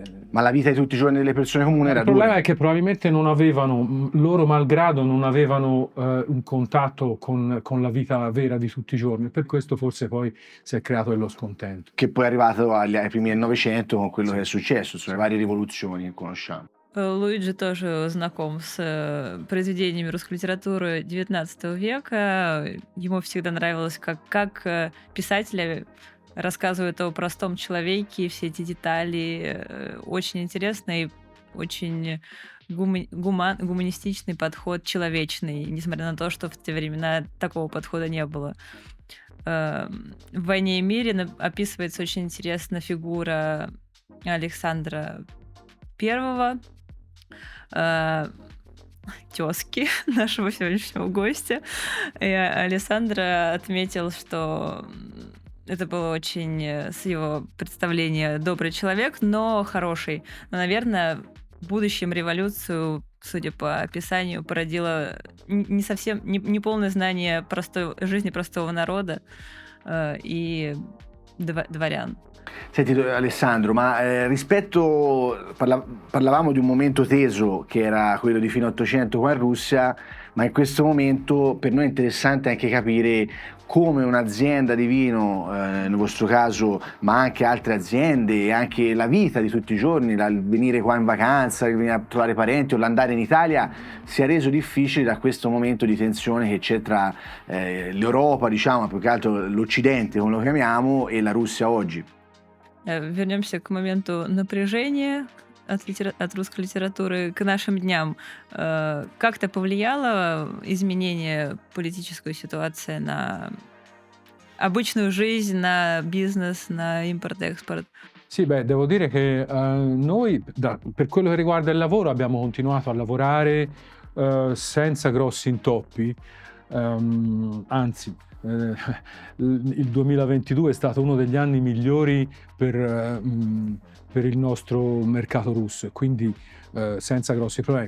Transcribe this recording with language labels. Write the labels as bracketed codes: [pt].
[it] Ma la vita di tutti i giorni delle persone comuni era dura. Il problema è che probabilmente non avevano, loro malgrado, non avevano un contatto con la vita vera di tutti i giorni, per questo forse poi si è creato dello scontento. Che poi è arrivato ai primi del Novecento con quello che è successo, sulle varie rivoluzioni che conosciamo. [ru] Луиджи тоже знаком с произведениями русской литературы XIX века. Ему всегда нравилось, как писатели рассказывают о простом человеке, все эти детали. Очень интересно и очень гуманистичный подход, человечный, несмотря на то, что в те времена такого подхода не было. В «Войне и мире» описывается очень интересно фигура Александра I, тезки нашего сегодняшнего гостя. И Алессандро отметил, что это было очень, с его представления, добрый человек, но хороший. Но, наверное, в будущем революцию, судя по описанию, породило не совсем неполное знание жизни простого народа и дворян. [it] Senti Alessandro, ma parlavamo di un momento teso che era quello di fine 800 qua in Russia, ma in questo momento per noi è interessante anche capire come un'azienda di vino, nel vostro caso, ma anche altre aziende e anche la vita di tutti i giorni, il venire qua in vacanza, il venire a trovare parenti o l'andare in Italia, sia reso difficile da questo momento di tensione che c'è tra l'Europa, diciamo, più che altro l'Occidente, come lo chiamiamo, e la Russia oggi. [ru] Вернемся к моменту напряжения от русской литературы к нашим дням. Как-то повлияло изменение политической ситуации на обычную жизнь, на бизнес, на импорт-экспорт? [it] Sì, devo dire che noi, per quello che riguarda il lavoro, abbiamo continuato a lavorare senza grossi intoppi, anzi, il 2022 è stato uno degli anni migliori per il nostro mercato russo e quindi senza grossi problemi.